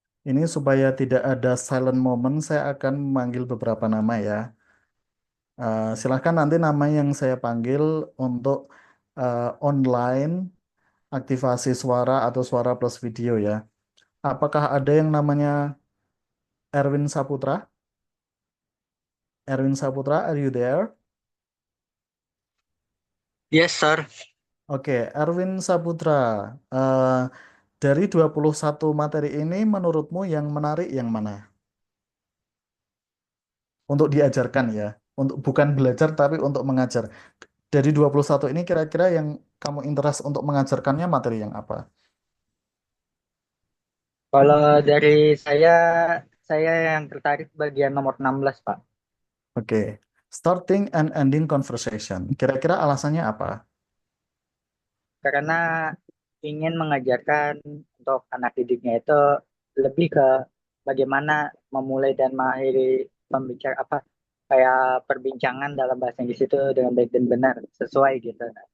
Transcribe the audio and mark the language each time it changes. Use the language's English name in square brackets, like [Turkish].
[Indonesian] Ini supaya tidak ada silent moment, saya akan memanggil beberapa nama ya. Silahkan nanti nama yang saya panggil untuk online aktivasi suara atau suara plus video ya. Apakah ada yang namanya Erwin Saputra? [English] Erwin Saputra, are you there? Yes, sir. [Indonesian] Oke, Erwin Saputra. eh, dari 21 materi ini menurutmu yang menarik yang mana? Untuk diajarkan ya. Untuk bukan belajar tapi untuk mengajar. Dari 21 ini kira-kira yang kamu interest untuk mengajarkannya materi yang apa? Kalau dari saya yang tertarik bagian nomor 16, Pak. Oke. [English] Starting and ending conversation. [Indonesian] Kira-kira alasannya apa? Karena ingin mengajarkan untuk anak didiknya itu lebih ke bagaimana memulai dan mengakhiri pembicara apa kayak perbincangan dalam bahasa Inggris itu dengan baik dan benar sesuai gitu.